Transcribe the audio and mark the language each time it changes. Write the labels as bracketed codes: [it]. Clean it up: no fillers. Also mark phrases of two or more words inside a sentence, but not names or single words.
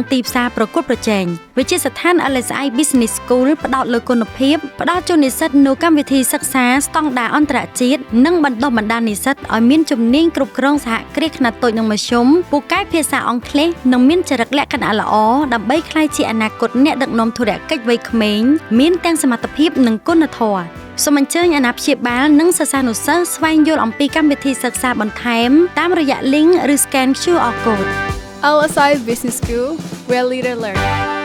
[km] ទីផ្សារប្រកួតប្រជែងវិទ្យាស្ថាន LSI Business School ផ្ដោតលើគុណភាពផ្ដល់ជូននិស្សិតនូវកម្មវិធីសិក្សាស្តង់ដារអន្តរជាតិនិងបណ្ដុះបណ្ដាលនិស្សិតឲ្យមានជំនាញគ្រប់គ្រងសហគ្រាសខ្នាតតូចនិងមធ្យមពូកែភាសាអង់គ្លេសនិងមានចរិតលក្ខណៈល្អដើម្បីក្លាយជាអនាគតអ្នកដឹកនាំធុរកិច្ចវ័យក្មេងមានទាំងសមត្ថភាពនិងគុណធម៌សូមអញ្ជើញអាណាព្យាបាលនិងសិស្សានុសិស្សស្វែងយល់អំពីកម្មវិធីសិក្សាបន្ថែមតាមរយៈ link ឬ [en] scan QR code LSI Business School, where leaders learn.